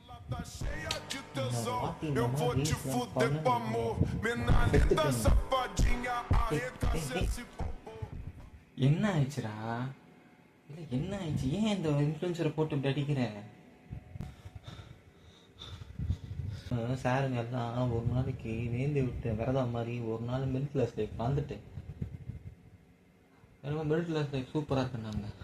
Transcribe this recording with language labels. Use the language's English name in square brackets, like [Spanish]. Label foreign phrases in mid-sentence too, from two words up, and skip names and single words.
[Portuguese] Eu vou te fuder com amor. Menina safadinha, arregaça esse popô. [Tamil] என்ன ஆயிடுச்சுடா? இல்லை என்ன ஆயிடுச்சு? ஏன் இந்த இன்ஃப்ளூயன்சரை போட்டு இப்படி அடிக்கிற? சாருங்க எல்லாம் ஒரு நாளைக்கு வேந்தி விட்டு விரதம் மாதிரி ஒரு நாள் [English] middle class life [Tamil] வாழ்ந்துட்டேன். ரொம்ப [English] middle class life [Tamil] சூப்பராக இருக்குன்னாங்க.